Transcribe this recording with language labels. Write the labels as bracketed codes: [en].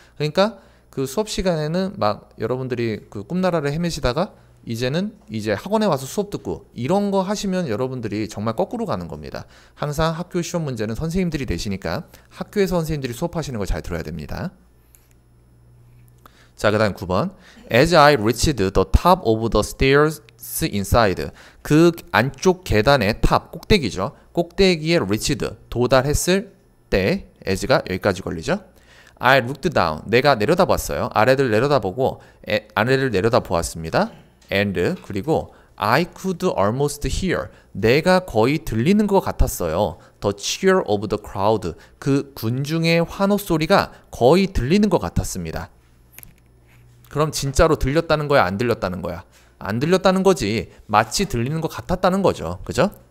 [ko] 그러니까 그 수업 시간에는 막 여러분들이 그 꿈나라를 헤매시다가 이제는 이제 학원에 와서 수업 듣고 이런 거 하시면 여러분들이 정말 거꾸로 가는 겁니다. 항상 학교 시험 문제는 선생님들이 내시니까 학교에서 선생님들이 수업하시는 걸 잘 들어야 됩니다. 자, 그 다음 9번. [en] As I reached the top of the stairs inside. [ko] 그 안쪽 계단의 탑, 꼭대기죠. 꼭대기에 reached, 도달했을 때 as가 여기까지 걸리죠. [en] I looked down. [ko] 내가 내려다봤어요. 아래를 내려다보고 아래를 내려다보았습니다. [en] And 그리고 I could almost hear. [ko] 내가 거의 들리는 것 같았어요. [en] The cheer of the crowd. [ko] 그 군중의 환호 소리가 거의 들리는 것 같았습니다. 그럼 진짜로 들렸다는 거야? 안 들렸다는 거야? 안 들렸다는 거지. 마치 들리는 것 같았다는 거죠. 그죠?